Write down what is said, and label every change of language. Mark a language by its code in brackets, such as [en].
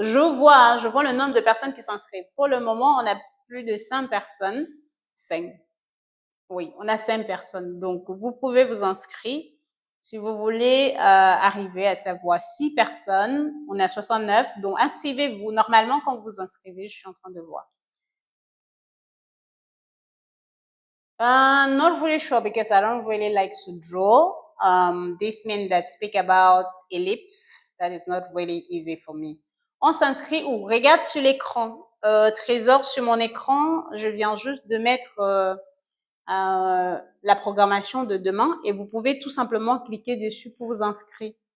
[fr] Je vois le nombre de personnes qui s'inscrivent. Pour le moment, on a plus de 5 personnes. 5. Oui, on a 5 personnes. Donc, vous pouvez vous inscrire. Si vous voulez arriver à savoir 6 personnes, on a 69. Donc, inscrivez-vous. Normalement, quand vous vous inscrivez, je suis en train de voir. [en] Not really sure because I don't really like to draw. This means that speak about ellipse. That is not really easy for me. [fr] On s'inscrit où? Regarde sur l'écran. Trésor sur mon écran. Je viens juste de mettre la programmation de demain et vous pouvez tout simplement cliquer dessus pour vous inscrire.